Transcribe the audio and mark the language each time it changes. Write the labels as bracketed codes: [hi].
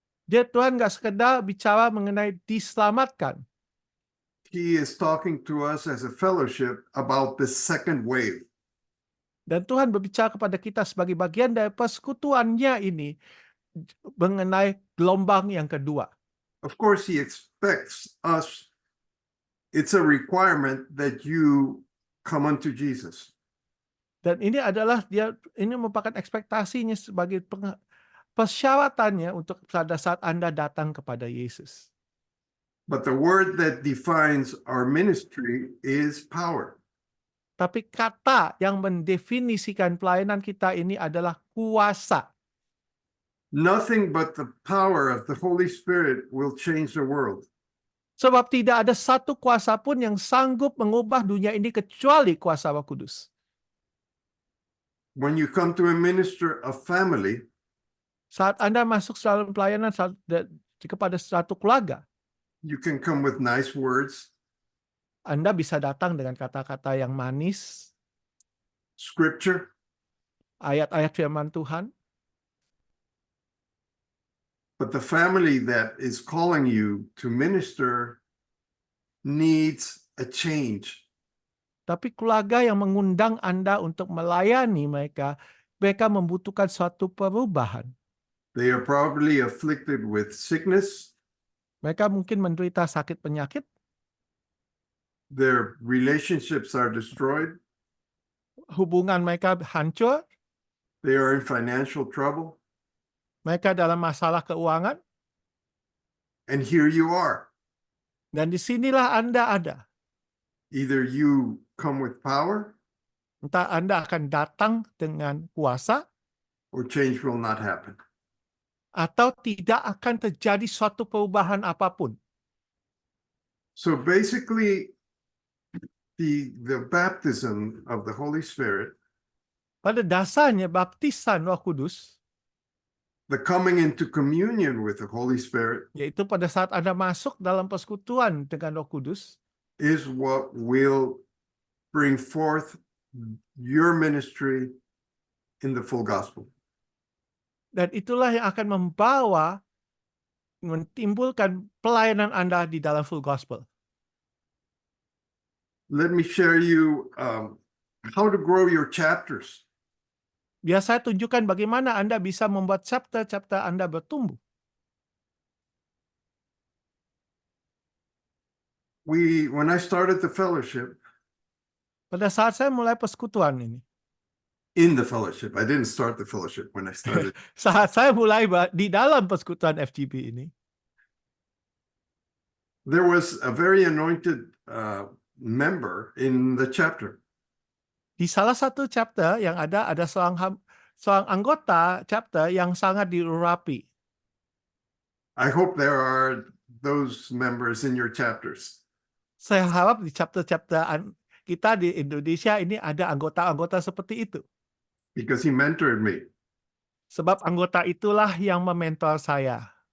[id] Tuhan nggak sekedar bicara mengenai diselamatkan. [en] He is talking to us as a fellowship about the second wave. [id] Dan Tuhan berbicara kepada kita sebagai bagian dari persekutuannya ini mengenai gelombang yang kedua. [en] Of course, he expects us. It's a requirement that you come unto Jesus. [id] Dan ini merupakan ekspektasinya sebagai persyaratannya untuk pada saat Anda datang kepada Yesus. [en] But the word that defines our ministry is power. [id] Tapi kata yang mendefinisikan pelayanan kita ini adalah kuasa. [en] Nothing but the power of the Holy Spirit will change the world. [id] Sebab tidak ada satu kuasa pun yang sanggup mengubah dunia ini kecuali kuasa Roh Kudus. [en] When you come to administer a family, [id] saat Anda masuk dalam pelayanan kepada suatu keluarga, [en] you can come with nice words, [id] Anda bisa datang dengan kata-kata yang manis, [en] scripture, [id] ayat-ayat firman Tuhan. [en] but the family that is calling you to minister needs a change. [id] Tapi keluarga yang mengundang Anda untuk melayani mereka membutuhkan suatu perubahan. [en] They are probably afflicted with sickness. [id] Mereka mungkin menderita sakit penyakit. [en] their relationships are destroyed, [id] hubungan mereka hancur, [en] they are in financial trouble, [id] mereka dalam masalah keuangan, [en] and here you are. [id] dan disinilah Anda ada. [en] Either you come with power [id] Entah Anda akan datang dengan kuasa, [en] or change will not happen. [id] atau tidak akan terjadi suatu perubahan apapun. [en] So basically, the baptism of the Holy Spirit, [id] Pada dasarnya baptisan Roh Kudus, [en] the coming into communion with the Holy Spirit, [id] yaitu pada saat Anda masuk dalam persekutuan dengan Roh Kudus, [en] is what will bring forth your ministry in the full gospel. [id] dan itulah yang akan mentimbulkan pelayanan Anda di dalam full gospel. [en] Let me share you how to grow your chapters. [id] Biar saya tunjukkan bagaimana Anda bisa membuat chapter-chapter Anda bertumbuh. [en] When I started the fellowship, [id] Pada saat saya mulai persekutuan ini, [en] in the fellowship, I didn't start the fellowship when I started. [id] saat saya mulai di dalam persekutuan FGP ini, [en] There was a very anointed member in the chapter. [id] di salah satu chapter yang ada seorang anggota chapter yang sangat diurapi. [en] I hope there are those members in your chapters. [id] Saya harap di chapter-chapter kita di Indonesia ini ada anggota-anggota seperti itu. [en] Because he mentored me. [id] Sebab anggota itulah yang mementor saya.